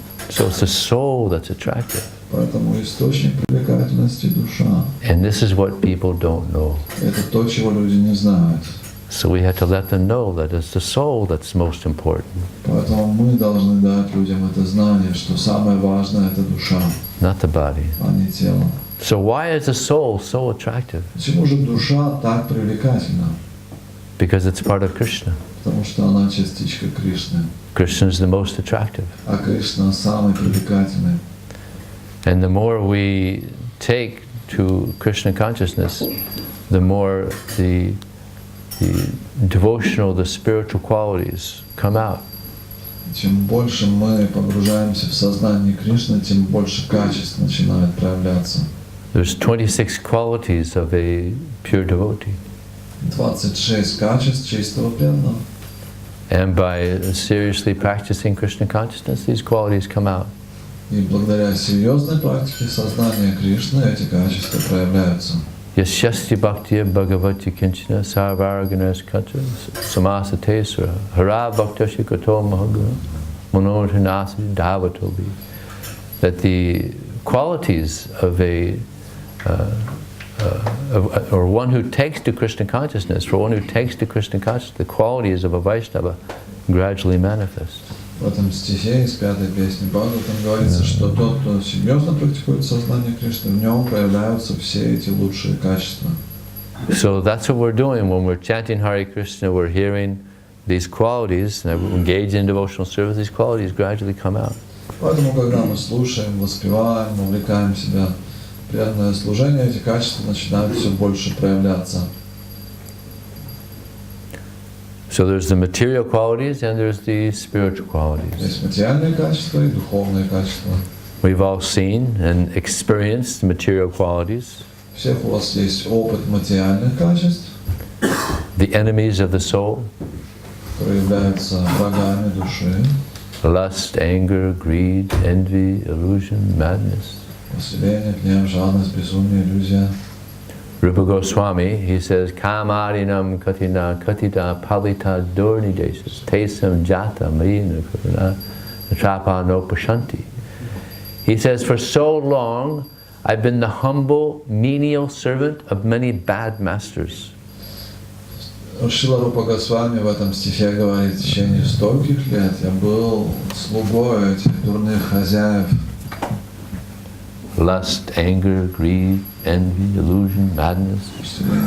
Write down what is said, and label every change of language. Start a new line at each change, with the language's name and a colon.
English: So it's the soul that's attractive.
Russian: Поэтому источник привлекательности душа.
English: And this is what people don't know.
Russian: Это то, чего люди не знают.
English: So we have to let them know that it's the soul that's most important.
Russian: Поэтому мы должны дать людям это знание, что самое важное это душа,
English: Not the body.
Russian: а не тело.
English: So why is the soul so attractive?
Russian: Почему же душа так привлекательна?
English: Because it's part of Krishna.
Russian: Потому что она частичка Кришны.
English: Krishna is the most attractive.
Russian: А Кришна самый привлекательный.
English: And the more we take to Krishna consciousness, the more the devotional, the spiritual qualities come out.
Russian: Чем больше мы погружаемся в сознание Кришны, тем больше качеств начинает проявляться.
English: There's 26 qualities of a pure devotee.
Russian: 26 качеств чистого преданного.
English: And by seriously practicing Krishna consciousness, these qualities come out.
Russian: И благодаря серьезной практике сознания Кришны эти качества проявляются.
Sanskrit: Yasyasti bhaktiya bhagavati kinchana sarvaraganas katra samasa tesara hara bhaktasya kato mahaguna monotanasi dhavatobi.
English: That the qualities of or one who takes to Krishna consciousness, for one who takes to Krishna consciousness, the qualities of a Vaishnava gradually manifest.
Russian: В этом стихе из 5-й песни Бхагаватам говорится, что тот, кто серьезно практикует сознание Кришны, в нем проявляются все эти лучшие качества.
English: So that's what we're doing when we're chanting Hare Krishna. We're hearing these qualities, and we engage in devotional service. These qualities gradually come out.
Russian: Поэтому, когда мы слушаем, воспеваем, увлекаем себя в преданное служение, эти качества начинают все больше проявляться.
English: So there's the material qualities and there's the spiritual qualities.
Russian: Есть материальные качества и духовные качества.
English: We've all seen and experienced material qualities.
Russian: Всех у вас есть опыт материальных качеств,
English: The enemies of the soul.
Russian: которые являются врагами души.
English: Lust, anger, greed, envy, illusion, madness.
Russian: Вожделение, гнев, жадность, безумие, иллюзия.
Sanskrit: Rupa Goswami,
English: he says,
Sanskrit: Kamarinam katina katita palita dornidesas tesam jata marina karuna trapa no pashanti.
English: He says, for so long I've been the humble, menial servant of many bad masters.
Russian: Шрила Рупа Госвами в этом стихе говорит, в течение стольких лет я был слугой этих дурных хозяев.
English: Lust, anger, greed, envy, illusion, madness.